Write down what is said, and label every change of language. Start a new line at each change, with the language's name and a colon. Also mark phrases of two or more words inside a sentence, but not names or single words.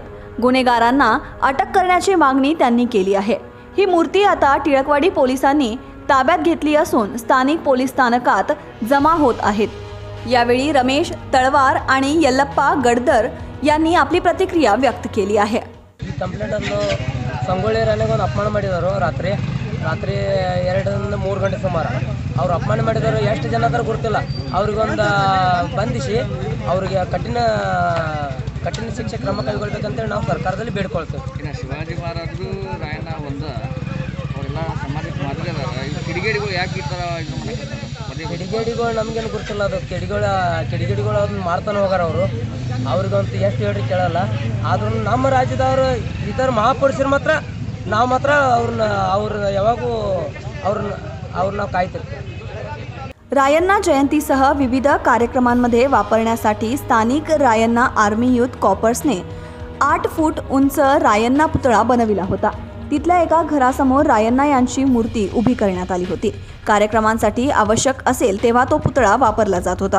Marathi: गुन्हेगारांना अटक करण्याची मागणी त्यांनी केली आहे. ही मूर्ती आता टिळकवाडी पोलिसांनी ताब्यात घेतली असून स्थानिक पोलीस स्थानकात जमा होत आहेत. यावेळी रमेश तळवार आणि यल्लप्पा गडदर यांनी आपली प्रतिक्रिया व्यक्त केली आहे.
Kannada: ಕಂಪ್ಲೇಂಟ್ ಅನ್ನು ಸಂಗೊಳ್ಳಿ ರಾಣಿಗೆ ಒಂದು ಅಪಮಾನ ಮಾಡಿದರು. ರಾತ್ರಿ 2 3 ಗಂಟೆ ಸುಮಾರು ಅವ್ರು ಅಪಮಾನ ಮಾಡಿದರು. ಎಷ್ಟು ಜನ ಅದರ ಗೊತ್ತಿಲ್ಲ. ಅವ್ರಿಗೊಂದು ಬಂಧಿಸಿ ಅವ್ರಿಗೆ ಕಠಿಣ ಶಿಕ್ಷೆ ಕ್ರಮ ಕೈಗೊಳ್ಬೇಕಂತೇಳಿ ನಾವು ಸರ್ಕಾರದಲ್ಲಿ ಬೇಡ್ಕೊಳ್ತೇವೆ. ಇನ್ನು ಶಿವಾಜಿ ಮಹಾರಾಜರು ರಾಯಣ್ಣ ಒಂದು ಅವರೆಲ್ಲ ಸಮಾಜಕ್ಕೆ ಮಾದರಿ ಅದಾರ. ಈ ಕಿಡಿಗೇಡಿಗಳು ಯಾಕೆ ಈ ಥರ ಇದು ಮಾಡಕತ್ತಾರೆ? ಕಿಡಿಗೇಡಿಗಳು ನಮಗೇನು ಗೊತ್ತಿಲ್ಲ. ಅದು ಕಿಡಿಗೇಡಿಗಳು ಅದನ್ನ ಮಾಡ್ತಾನೆ ಹೋಗಾರ ಅವರು. ಅವ್ರಿಗಂತೂ ಎಷ್ಟು ಹೇಳ್ರಿ ಕೇಳಲ್ಲ. ಆದ್ರೂ ನಮ್ಮ ರಾಜ್ಯದವರು ಈ ಥರ ಮಹಾಪುರುಷರು ಮಾತ್ರ ನಾವು ಮಾತ್ರ ಅವ್ರನ್ನ ಯಾವಾಗೂ ಅವ್ರನ್ನ ಕಾಯ್ತಿರ್ತೀವಿ.
Marathi: रायांना जयंतीसह विविध कार्यक्रमांमध्ये वापरण्यासाठी स्थानिक रायांना आर्मी यूथ कॉर्प्सने 8 फूट उंच रायांना पुतळा बनविला होता. तिथल्या एका घरासमोर रायांना यांची मूर्ती उभी करण्यात आली होती. कार्यक्रमांसाठी आवश्यक असेल तेव्हा तो पुतळा वापरला जात होता.